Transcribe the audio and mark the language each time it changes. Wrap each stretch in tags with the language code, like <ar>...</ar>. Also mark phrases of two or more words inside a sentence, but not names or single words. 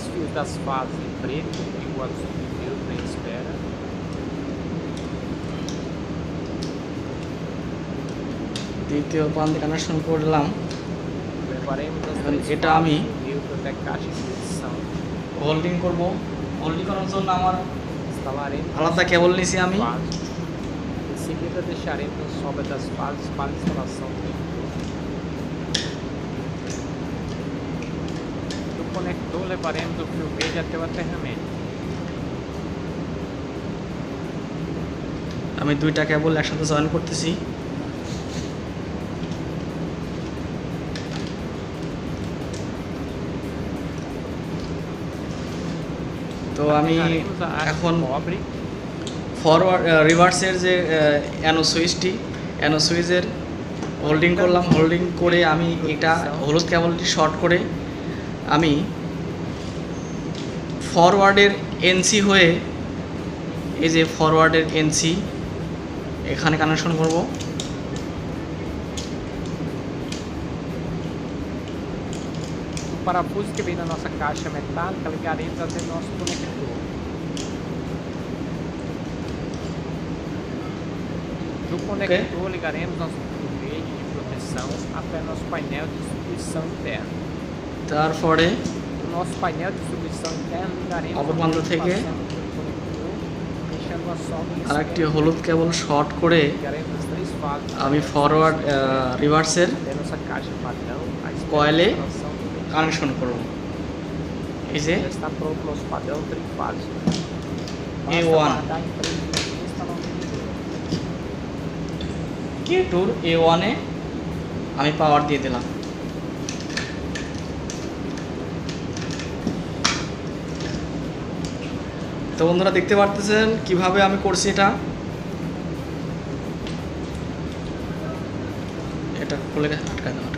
<bn>দ্বিতীয় প্রান্তে কানেকশন করলাম। এটা আমি হোল্ডিং করব। হোল্ডিং করার জন্য আমার আলাদা কেবল নিয়েছি আমি।</bn> <pt>Conector levaremos o fio verde até o aterramento.</pt> <bn>আমি 2টা কেবল একসাথে জয়েন করতেছি। তো আমি এখন</bn> <en>forward reverser</en> <bn>যে</bn> <en>NO switch, NO switch</en> <bn>হোল্ডিং করলাম। হোল্ডিং করে আমি এটা হলুদ</bn> <en>cable short</en> <bn>করে আমি</bn> <en>forward NC</en> <bn>হয়ে এই যে</bn> <en>forward NC</en> <bn>এখানে কানেকশন করব।</bn> <pt>O parafuso que vem na nossa caixa metálica ligaremos até o nosso conector. Do conector ligaremos nosso fio verde de proteção até nosso painel de distribuição interna.</pt> <bn>তারপরে</bn> <pt>O nosso painel de distribuição interna ligaremos</pt> <bn>অপর প্রান্ত থেকে</bn> <pt>deixando a solda</pt> <bn>আরেকটি হলুদ</bn> <en>cable short</en> <bn>করে</bn> <pt>ligaremos as 3 fases.</pt> <bn>আমি</bn> <en>forward reverser</en> <pt>Até nossa caixa padrão, a coile instalação do</pt> <bn>কানেকশন করব। এই যে</bn> <pt>já está pronto o nosso padrão trifásico. Basta A1 guardar em 3 minutos e instalar o medidor.</pt> <bn>K2 A1 এ আমি পাওয়ার দিয়ে দিলাম। তো বন্ধুরা দেখতে পারতেছেন কিভাবে আমি করছি এটা। এটা খুলে আটকায় দাও।</bn>